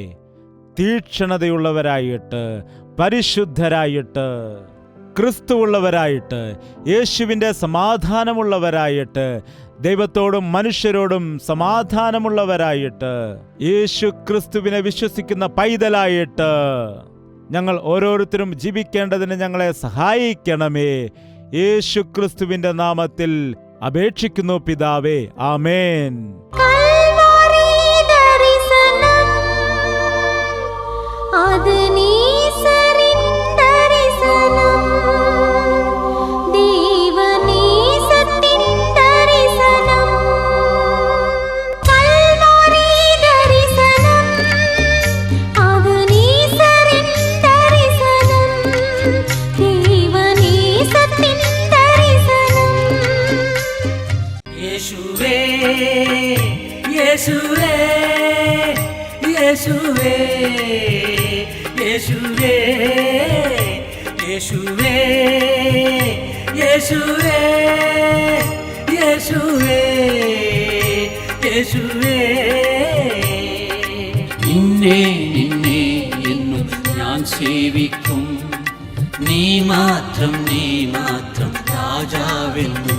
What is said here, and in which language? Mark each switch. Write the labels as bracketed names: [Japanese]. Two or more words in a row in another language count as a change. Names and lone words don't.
[Malayalam] തീക്ഷ്ണതയുള്ളവരായിട്ട്, പരിശുദ്ധരായിട്ട്, ക്രിസ്തുവുള്ളവരായിട്ട്, യേശുവിൻ്റെ സമാധാനമുള്ളവരായിട്ട്, ദൈവത്തോടും മനുഷ്യരോടും സമാധാനമുള്ളവരായിട്ട്, യേശു ക്രിസ്തുവിനെ വിശ്വസിക്കുന്ന പൈതലായിട്ട് ഞങ്ങൾ ഓരോരുത്തരും ജീവിക്കേണ്ടതിന് ഞങ്ങളെ സഹായിക്കണമേ. യേശു ക്രിസ്തുവിന്റെ നാമത്തിൽ അപേക്ഷിക്കുന്നു പിതാവേ, ആമേൻ. [Tamil] அது நீசரின் தரிசனம், தேவ நேசத்தின் தரிசனம், கல்வாரி தரிசனம், அது நீசரின் தரிசனம், தேவ நேசத்தின் தரிசனம். [Malayalam] യേശുവേ യേശുവേ യേശുവേ യേശുവേ യേശുവേ യേശുവേ യേശുവേ യേശുവേ നിന്നെ നിന്നെ എന്നും ഞാൻ സേവിക്കും, നീ മാത്രം രാജാവെന്നും.